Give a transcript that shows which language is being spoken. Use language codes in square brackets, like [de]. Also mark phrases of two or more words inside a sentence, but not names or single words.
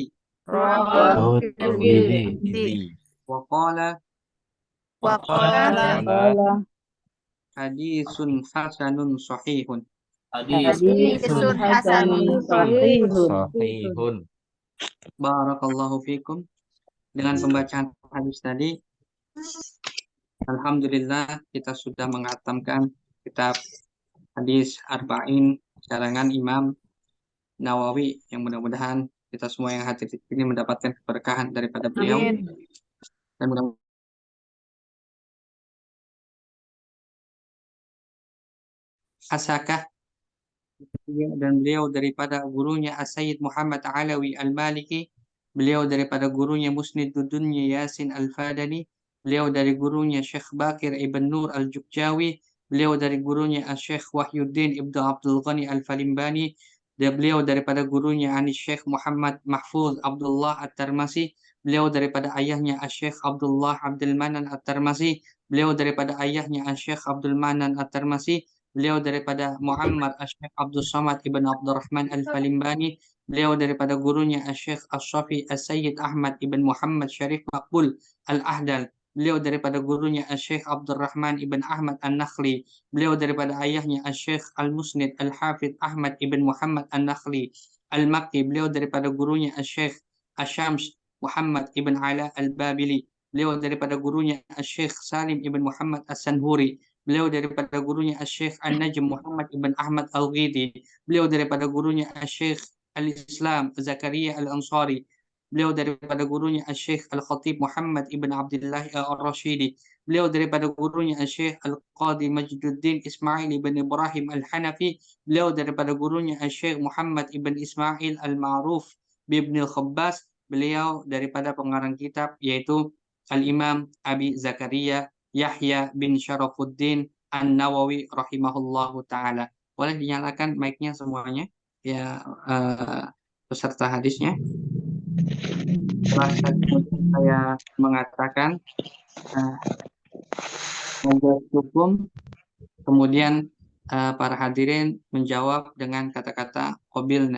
[id] Oh, Tirmidzi. [ar] وقال Qala. حديث حسن صحيح. حديث حسن صحيح. Sahihun. بارك الله فيكم. [id] Dengan pembacaan hadis tadi, alhamdulillah kita sudah menghatamkan kitab hadis Arba'in karangan Imam Nawawi, yang mudah-mudahan kita semua yang hadir di sini mendapatkan keberkahan daripada beliau. Dan mudah-mudahan Asakah dan beliau daripada gurunya As-Sayyid Muhammad Alawi Al-Maliki, beliau daripada gurunya Musniduddin Yasin Al-Fadani, beliau dari gurunya Syekh Bakir Ibn Nur Al-Jukjawi, beliau dari gurunya Syekh Wahyuddin Ibn Abdul Ghani Al-Falimbani, dan beliau daripada gurunya Syekh Muhammad Mahfuz Abdullah At-Tarmasi, beliau daripada ayahnya Syekh Abdullah Abdul Manan At-Tarmasi, beliau daripada ayahnya Syekh Abdul Manan At-Tarmasi, beliau daripada Muhammad Syekh Abdul Samad Ibn Abdurrahman Al-Falimbani, beliau daripada gurunya Syekh As-Safi As-Sayyid Ahmad Ibn Muhammad Syarif Maqbul Al-Ahdal, beliau daripada gurunya Syekh Abdurrahman Ibn Ahmad An-Nakhli, beliau daripada ayahnya Syekh Al-Musnid Al-Hafidh Ahmad Ibn Muhammad An-Nakhli Al-Makki, beliau daripada gurunya Syekh Asyams Muhammad Ibn Ala Al-Babili, beliau daripada gurunya Syekh Salim Ibn Muhammad As-Sanhuri, beliau daripada gurunya Asy-Syaikh An-Najm Muhammad ibn Ahmad Al-Ghidi, beliau daripada gurunya Asy-Syaikh Al-Islam Zakaria Al-Ansari, beliau daripada gurunya Asy-Syaikh Al-Khatib Muhammad ibn Abdullah Al-Rashidi, beliau daripada gurunya Asy-Syaikh Al-Qadi Majduddin Ismail ibn Ibrahim Al-Hanafi, beliau daripada gurunya Asy-Syaikh Muhammad ibn Ismail Al-Ma'ruf bin Al-Khabbas, beliau daripada pengarang kitab yaitu Al-Imam Abi Zakaria Yahya bin Syarafuddin An-Nawawi [ar] رحمه الله تعالى. [id] Boleh dinyalakan mic-nya semuanya ya, peserta hadisnya. Setelah saya mengatakan ajas hukum, kemudian para hadirin menjawab dengan kata-kata qabilna.